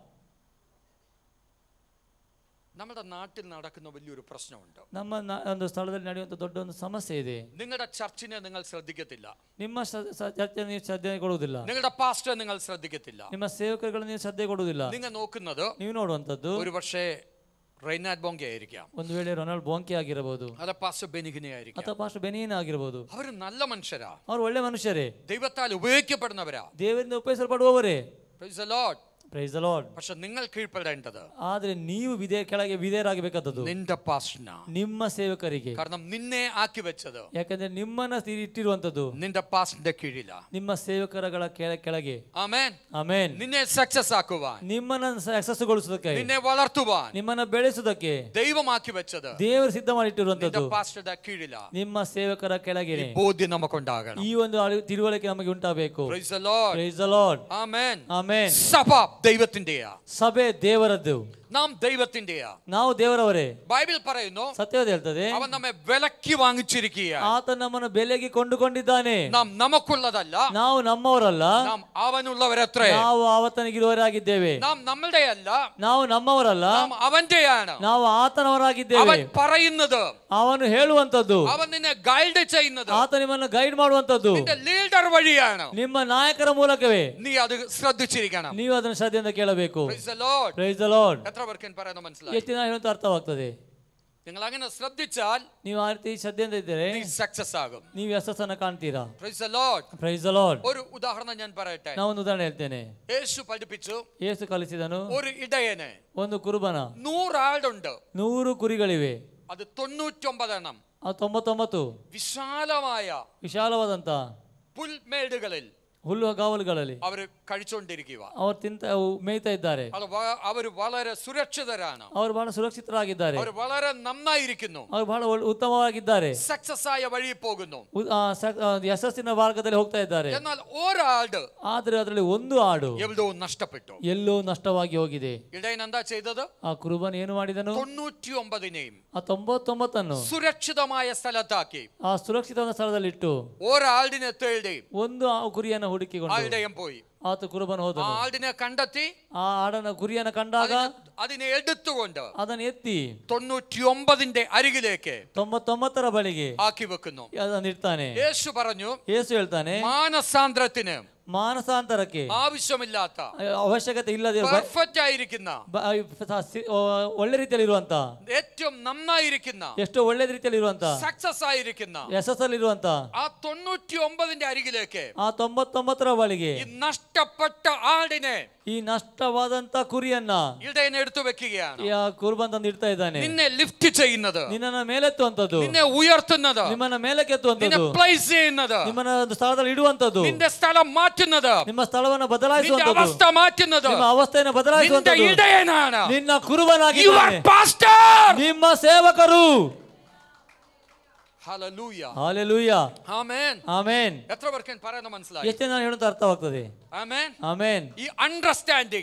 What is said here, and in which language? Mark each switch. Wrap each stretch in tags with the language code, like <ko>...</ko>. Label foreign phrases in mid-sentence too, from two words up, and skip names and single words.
<ml>നമ്മുടെ നാട്ടിൽ നടക്കുന്ന വലിയൊരു പ്രശ്നമുണ്ട്.</ml> <kn>ನಮ್ಮ ಒಂದು ಸ್ಥಳದಲ್ಲಿ ನಡೆಯುವಂತ ದೊಡ್ಡ ಒಂದು ಸಮಸ್ಯೆ ಇದೆ.</kn> <ml>നിങ്ങളുടെ ചർച്ചിനെ നിങ്ങൾ ശ്രദ്ധിക്കത്തില്ല,</ml> <kn>ನಿಮ್ಮ ಚರ್ಚೆ ನೀವು ಶ್ರದ್ಧೆ ಕೊಡುವುದಿಲ್ಲ,</kn> <ml>നിങ്ങളുടെ പാസ്റ്റർ നിങ്ങൾ ശ്രദ്ധിക്കത്തില്ല.</ml> <kn>ನಿಮ್ಮ ಸೇವಕರುಗಳನ್ನು ನೀವು ಶ್ರದ್ಧೆ ಕೊಡುವುದಿಲ್ಲ.</kn> <ml>നിങ്ങൾ നോക്കുന്നത്</ml> <kn>ನೀವು ನೋಡುವಂತದ್ದು</kn> <ml>ഒരു പക്ഷേ റൈനാഡ് ബോങ്കെ ആയിരിക്കാം,</ml> <kn>ಒಂದು ವೇಳೆ ರೊನಾಲ್ಡ್ ಬೋಂಕೆ ಆಗಿರಬಹುದು,</kn> <ml>അല്ല പാസ്റ്റർ ബെനിഗിനെ ആയിരിക്കാം.</ml> <kn>ಅಥವಾ ಪಾಸ್ಟರ್ ಬೆನಿಯನ್ ಆಗಿರಬಹುದು.</kn> <ml>അവർ നല്ല മനുഷ്യരാ,</ml> <kn>ಅವರು ಒಳ್ಳೆ ಮನುಷ್ಯರೇ,</kn> <ml>ദൈവത്താൽ ഉപയോഗിക്കപ്പെടുന്നവരാ.</ml> <kn>ದೇವರಿಂದ ಉಪಯೋಗಿಸಲ್ಪಡುವವರೇ.</kn> <en>Praise the Lord, Praise the Lord.</en> <ml>പക്ഷെ നിങ്ങൾ കീഴ്പ്പെടേണ്ടത്</ml> <kn>ಆದ್ರೆ ನೀವು ಕೆಳಗೆ ವಿಧೇಯರಾಗಬೇಕಾದದ್ದು</kn> <ml>നിന്റെ പാസ്റ്ററിനാ,</ml> <kn>ನಿಮ್ಮ ಸೇವಕರಿಗೆ.</kn> <ml>കാരണം നിന്നെ ആക്കി വെച്ചത്</ml> <kn>ಯಾಕಂದ್ರೆ ನಿಮ್ಮನ್ನ ಇಟ್ಟಿರುವಂತದ್ದು</kn> <ml>നിന്റെ പാസ്റ്ററിന്റെ കീഴിലാ.</ml> <kn>ನಿಮ್ಮ ಸೇವಕರಗಳ ಕೆಳಗೆ.</kn> <ml>ആമേൻ.</ml> <kn>ಆಮೇನ್.</kn> <ml>നിന്നെ സക്സസ് ആക്കുവാൻ,</ml> <kn>ನಿಮ್ಮನ್ನ ಯಶಸ್ಸುಗೊಳಿಸುವುದಕ್ಕೆ,</kn> <ml>നിന്നെ വളർത്തുവാൻ</ml> <kn>ನಿಮ್ಮನ್ನ ಬೆಳೆಸುವುದಕ್ಕೆ</kn> <ml>ദൈവമാക്കി വെച്ചത്</ml> <kn>ದೇವರು ಸಿದ್ಧ</kn> <ml>നിന്റെ</ml> <kn>ಮಾಡಿಟ್ಟಿರುವಂತದ್ದು</kn> <ml>പാസ്റ്ററുടെ കീഴിലാ.</ml> <kn>ನಿಮ್ಮ ಸೇವಕರ ಕೆಳಗೆ.</kn> <ml>ഈ ബോധ്യം നമുക്കുണ്ടാകണം.</ml> <kn>ಈ ಒಂದು ತಿಳುವಳಿಕೆ ನಮಗೆ ಉಂಟಾಗಬೇಕು.</kn> <en>Praise the Lord, Praise the Lord.</en> <ml>ആമേൻ.</ml> <kn>ಆಮೇನ್.</kn> <ml>സഭ ദൈവത്തിന്റെയാ,</ml> <kn>ಸಭೆ ದೇವರದ್ದು,</kn> <ml>നാം ദൈവത്തിന്റെയാ.</ml> <kn>ನಾವು ದೇವರವರೇ.</kn> <ml>ബൈബിൾ പറയുന്നു</ml> <kn>ಸತ್ಯವಾದ ಹೇಳ್ತದೆ,</kn> <ml>അവൻ നമ്മെ വിലക്കി വാങ്ങിച്ചിരിക്കുകയാണ്.</ml> <kn>ಆತ ನಮ್ಮನ್ನು ಬೆಲೆಗೆ ಕೊಂಡುಕೊಂಡಿದ್ದಾನೆ.</kn> <ml>നാം നമുക്കുള്ളതല്ല,</ml> <kn>ನಾವು ನಮ್ಮವರಲ್ಲ,</kn> <ml>നാം അവനുള്ളവരത്രേ.</ml> <kn>ನಾವು ಆತನಿಗಿರುವವರಾಗಿದ್ದೇವೆ.</kn> <ml>നാം നമ്മളുടെയല്ല,</ml> <kn>ನಾವು ನಮ್ಮವರಲ್ಲ,</kn> <ml>നാം അവന്റെയാണ്.</ml> <kn>ನಾವು ಆತನವರಾಗಿದ್ದೇವೆ.</kn> <ml>അവൻ പറയുന്നത്,</ml> <kn>ಅವನು ಹೇಳುವಂತದ್ದು,</kn> <ml>അവൻ നിന്നെ ಗೈഡ് ചെയ്യുന്നത്,</ml> <kn>ಆತ ನಿಮ್ಮನ್ನು ಗೈಡ್ ಮಾಡುವಂತದ್ದು</kn> <ml>നിന്റെ ലീഡർ വഴിയാണ്.</ml> <kn>ನಿಮ್ಮ ನಾಯಕರ ಮೂಲಕವೇ.</kn> <ml>നീ അത് ശ്രദ്ധിച്ചിരിക്കണം.</ml> <kn>ನೀವು ಅದನ್ನು ಶ್ರದ್ಧೆಯಿಂದ ಕೇಳಬೇಕು.</kn> <en>Praise the Lord. Praise the Lord.</en> <ml>എത്ര പേർക്ക് പറയുന്നത് മനസ്സിലായി?</ml> <kn>ಎಷ್ಟು ನಾನು ಹೇಳುವಂತ ಅರ್ಥವಾಗ್ತದೆ?</kn> <ml>നിങ്ങൾ അങ്ങനെ ശ്രദ്ധിച്ചാൽ</ml> <kn>ನೀವು ಆ ರೀತಿ ಶ್ರದ್ಧೆಯಿಂದ ಇದ್ದರೆ</kn> <ml>നീ സക്സസ് ആകും.</ml> <kn>ನೀವು ಯಶಸ್ಸನ್ನು ಕಾಣ್ತೀರಾ.</kn> <en>Praise the Lord. Praise the Lord.</en> <ml>ഒരു ഉദാഹരണം ഞാൻ പറയട്ടെ.</ml> <kn>ನಾನು ಒಂದು ಉದಾಹರಣೆ ಹೇಳ್ತೇನೆ.</kn> <ml>യേശു പഠിപ്പിച്ചു,</ml> <kn>ಯೇಸು ಕಲಿಸಿದನು,</kn> <ml>ഒരു ഇടയനെ,</ml> <kn>ಒಂದು ಕುರುಬನ</kn> <ml>100 ആടുണ്ട്,</ml> <kn>100 ಕುರಿಗಳಿವೆ,</kn> <ml>അത് 99 എണ്ണം</ml> <kn>ಆ 99</kn> <ml>വിശാലമായ</ml> <kn>ವಿಶಾಲವಾದಂತ</kn> <ml>പുൽമേടുകളിൽ</ml> <kn>ಹುಲ್ಲುಗಾವಲುಗಳಲ್ಲಿ</kn> <ml>അവര് കഴിച്ചുകൊണ്ടിരിക്കുക.</ml> <kn>ಅವರು ಮೇಯ್ತಾ ಇದ್ದಾರೆ.</kn> <ml>അവർ വളരെ സുരക്ഷിതരാണ്.</ml> <kn>ಅವರು ಬಹಳ ಸುರಕ್ಷಿತರಾಗಿದ್ದಾರೆ.</kn> <ml>അവർ വളരെ നന്നായിരിക്കുന്നു.</ml> <kn>ಅವರು ಬಹಳ ಉತ್ತಮವಾಗಿದ್ದಾರೆ.</kn> <ml>സക്സസ് ആയ വഴി പോകുന്നു.</ml> <kn>ಯಶಸ್ಸಿನ ಮಾರ್ಗದಲ್ಲಿ ಹೋಗ್ತಾ ಇದ್ದಾರೆ.</kn> <ml>എന്നാൽ ഒരാട്,</ml> <kn>ಆದ್ರೆ ಅದರಲ್ಲಿ ಒಂದು ಆಡು</kn> <ml>എവിടോ നഷ്ടപ്പെട്ടു.</ml> <kn>ಎಲ್ಲೋ ನಷ್ಟವಾಗಿ ಹೋಗಿದೆ.</kn> <ml>ഇടയൻ എന്താ ചെയ്തത്?</ml> <kn>ಆ ಕುರುಬನ್ ಏನು ಮಾಡಿದನು?</kn> <ml>99</ml> <kn>ಆ 99</kn> <ml>സുരക്ഷിതമായ സ്ഥലത്താക്കി</ml> <kn>ಆ ಸುರಕ್ಷಿತವಾದ ಸ್ಥಳದಲ್ಲಿ ಇಟ್ಟು</kn> <ml>ഒരാടിനെ തേടി</ml> <kn>ಒಂದು ಕುರಿಯನ್ನು ಹುಡುಕಿಕೊಂಡು</kn> <ml>ഇടയൻ പോയി.</ml> <kn>ಆತ ಕುರುಬನ್ ಹೋದನು.</kn> <ml>ആടിനെ കണ്ടെത്തി</ml> <kn>ಆ ಆಡನ ಕುರಿಯನ್ನು ಕಂಡಾಗ</kn> <ml>അതിനെ എടുത്തുകൊണ്ട്</ml> <kn>ಅದನ್ನು ಎತ್ತಿ</kn> <ml>99 അരികിലേക്ക്</ml> <kn>99 ಬಳಿಗೆ</kn> <ml>ആക്കി വെക്കുന്നു.</ml> <kn>ಅದನ್ನು ಇಡ್ತಾನೆ.</kn> <ml>യേശു പറഞ്ഞു,</ml> <kn>ಯೇಸು ಹೇಳ್ತಾನೆ,</kn> <ml>മാനസാന്തരത്തിന്</ml> <kn>ಮಾನಸಾಂತರಕ್ಕೆ</kn> <ml>ആവശ്യമില്ലാത്ത,</ml> <kn>ಅವಶ್ಯಕತೆ ಇಲ್ಲದೆ</kn> <ml>പെർഫെക്റ്റ് ആയിരിക്കുന്ന,</ml> <kn>ಒಳ್ಳೆ ರೀತಿಯಲ್ಲಿ ಇರುವಂತ,</kn> <ml>ഏറ്റവും നന്നായിരിക്കുന്ന,</ml> <kn>ಎಷ್ಟೋ ಒಳ್ಳೆ ರೀತಿಯಲ್ಲಿ ಇರುವಂತ,</kn> <ml>സക്സസ് ആയിരിക്കുന്ന</ml> <kn>ಯಶಸ್ಸಲ್ಲಿ ಇರುವಂತ</kn> <ml>ആ 99 അരികിലേക്ക്</ml> <kn>ಆ 99 ಬಳಿಗೆ</kn> <ml>ഈ നഷ്ടപ്പെട്ട ആടിനെ,</ml> <kn>ಈ ನಷ್ಟವಾದಂತ ಕುರಿಯನ್ನ</kn> <ml>ഇടയൻ എടുത്തു വെക്കുകയാണ്.</ml> <kn>ಕುರುಬನ್ ತಂದು ಇಡ್ತಾ ಇದ್ದಾನೆ.</kn> <ml>നിന്നെ ലിഫ്റ്റ് ചെയ്യുന്നത്,</ml> <kn>ನಿನ್ನನ್ನ ಮೇಲೆತ್ತುವಂತದ್ದು,</kn> <ml>നിന്നെ ഉയർത്തുന്നത്,</ml> <kn>ನಿಮ್ಮನ್ನ ಮೇಲಕ್ಕೆತ್ತುವಂತದ್ದು,</kn> <ml>പ്ലേസ് ചെയ്യുന്നത്,</ml> <kn>ನಿಮ್ಮನ್ನ ಒಂದು ಸ್ಥಳದಲ್ಲಿ ಇಡುವಂತದ್ದು,</kn> <ml>നിന്റെ സ്ഥലം മാറ്റുന്നത്,</ml> <kn>ನಿಮ್ಮ ಸ್ಥಳವನ್ನು</kn> <ml>നിന്റെ</ml> <kn>ಬದಲಾಯಿಸುವಂತದ್ದು,</kn> <ml>അവസ്ഥ മാറ്റുന്നത്</ml> <kn>ನಿಮ್ಮ ಅವಸ್ಥೆಯನ್ನು</kn> <ml>നിന്റെ</ml> <kn>ಬದಲಾಯಿಸುವಂತದ್ದು</kn> <ml>ഇടയനാണ്.</ml> <kn>ನಿನ್ನ ಕುರುಬನಾಗಿದ್ದಾನೆ,</kn> <en>Your pastor.</en> <kn>ನಿಮ್ಮ ಸೇವಕರು.</kn> <en>Hallelujah.</en> <kn>ಹಾಲೆಲೂಯಾ.</kn> <en>Amen.</en> <kn>ಆಮೆನ್.</kn> <ml>എത്ര പേർക്ക് പറയുന്ന മനസ്സിലായി?</ml> <kn>ಎಷ್ಟು ನಾನು ಹೇಳುತ್ತಾ ಅರ್ಥವಾಗ್ತದೆ?</kn> <en>Amen.</en> <kn>ಆಮೆನ್.</kn> <ml>ഈ അണ്ടർസ്റ്റാൻഡിംഗ്</ml>